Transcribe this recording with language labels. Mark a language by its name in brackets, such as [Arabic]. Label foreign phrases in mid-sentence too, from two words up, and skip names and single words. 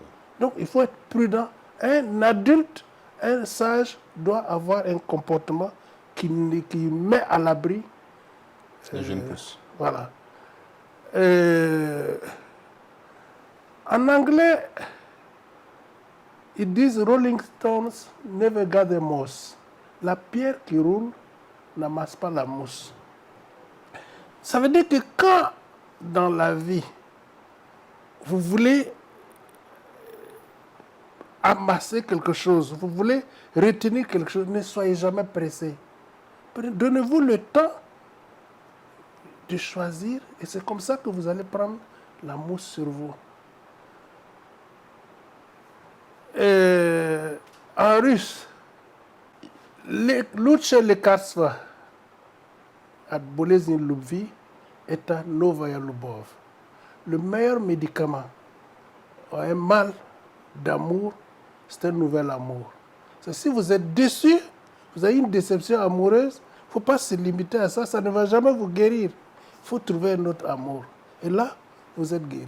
[French] Donc, il faut être prudent. Un adulte, un sage, doit avoir un comportement qui met à l'abri Les jeunes pousses. Voilà. En anglais, ils disent [English] Rolling Stones never gather moss. [French] La pierre qui roule n'amasse pas la mousse. Ça veut dire que quand dans la vie, vous voulez amasser quelque chose, vous voulez retenir quelque chose, ne soyez jamais pressé. Donnez-vous le temps de choisir et c'est comme ça que vous allez prendre la mousse sur vous. En russe, [Russian] Лучшее лекарство от болезни любви это новая любовь. [French] Le meilleur médicament à un mal d'amour, c'est un nouvel amour. C'est si vous êtes déçu, vous avez une déception amoureuse, il ne faut pas se limiter à ça, ça ne va jamais vous guérir. Il faut trouver un autre amour. Et là, vous êtes guéri.